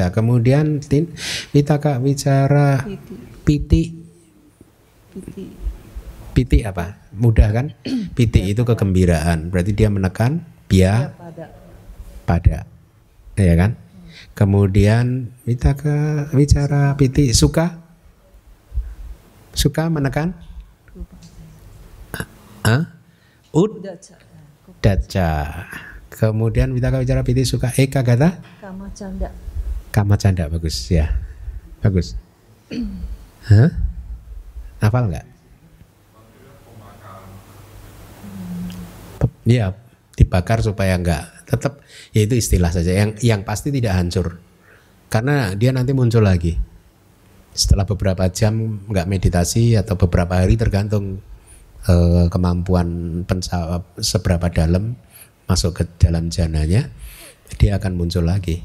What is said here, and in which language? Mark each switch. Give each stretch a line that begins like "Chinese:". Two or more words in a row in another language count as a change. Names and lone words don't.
Indonesian: Kemudian
Pali: Vitakka, wicara, piti.
Indonesian: Piti apa? Mudah kan? Piti itu kegembiraan. Berarti dia menekan pada. Ya kan? Kemudian
Pali: Vitakka, wicara, piti, Sukha.
Indonesian: Sukha menekan? Uddaca. Kemudian
Pali: Vitakka, wicara, piti, Sukha, Ekagata?
Indonesian: Kamacanda. Bagus ya. Bagus. Hafal nggak? Ya, dibakar supaya enggak tetap, ya itu istilah saja yang pasti tidak hancur karena dia nanti muncul lagi setelah beberapa jam enggak meditasi atau beberapa hari tergantung kemampuan seberapa dalam masuk ke dalam jananya, dia akan muncul lagi.